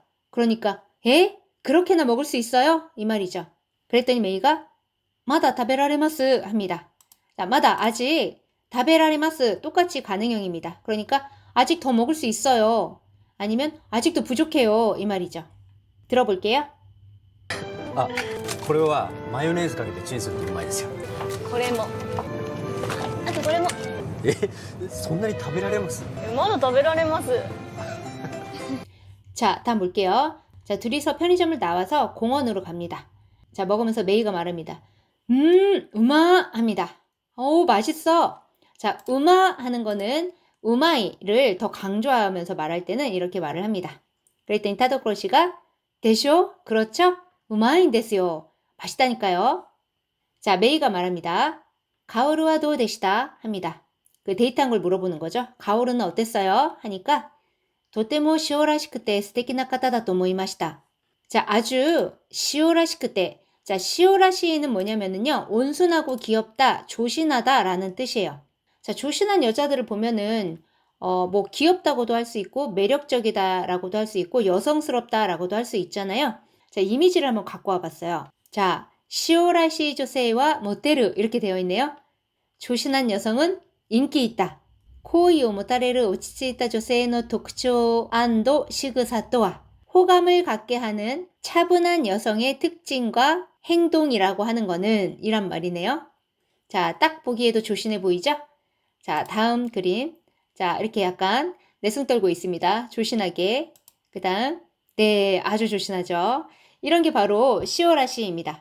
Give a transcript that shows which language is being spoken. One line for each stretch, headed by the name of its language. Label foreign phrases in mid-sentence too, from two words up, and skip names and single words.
Korean: 그러니까 그렇게나 먹을 수 있어요? 이 말이죠. 그랬더니 메이가
Japanese: まだ食べられます
Korean: 합니다. 자, 마다 아직 타베라레마스 똑같이 가능형입니다. 그러니까 아직 더 먹을 수 있어요. 아니면 아직도 부족해요. 이 말이죠. 들어볼게요.
Japanese: これはマヨネーズかけてチンするとうまいですよ。これもあとこれもそんなに食べられます？まだ食べられます
Korean: 자, 다음 볼게요. 자, 둘이서 편의점을 나와서 공원으로 갑니다. 자, 먹으면서 메이가 말합니다. 우마 합니다. 맛있어. 자, 우마 하는 거는 우마이를 더 강조하면서 말할 때는 이렇게 말을 합니다. 그랬더니 타도코로 씨가 데쇼? 그렇죠?
Japanese: うまいんですよ.
Korean: 맛있다니까요. 자, 메이가 말합니다.
Japanese: かおるはどうでした
Korean: 합니다. 그 데이트한 걸 물어보는 거죠. 가오르는 어땠어요? 하니까
Japanese: とても塩らしくて素敵な方だと思いました.
Korean: 자, 아주 塩らしくて. 자,塩らし 이는 뭐냐면은요. 온순하고 귀엽다, 조신하다 라는 뜻이에요. 자, 조신한 여자들을 보면은 뭐 귀엽다고도 할 수 있고 매력적이다라고도 할 수 있고 여성스럽다라고도 할 수 있잖아요. 자, 이미지를 한번 갖고 와봤어요. 자,
Japanese: しおらし女性はモテる
Korean: 이렇게 되어 있네요. 조신한 여성은 인기 있다.
Japanese: 好意を持たれる落ち着いた女性の特徴&仕草とは
Korean: 호감을 갖게 하는 차분한 여성의 특징과 행동이라고 하는 거는 이란 말이네요. 자, 딱 보기에도 조신해 보이죠? 자, 다음 그림. 자, 이렇게 약간 내숭 떨고 있습니다. 조신하게. 그 다음, 네, 아주 조신하죠. 이런 게 바로 시오라시입니다.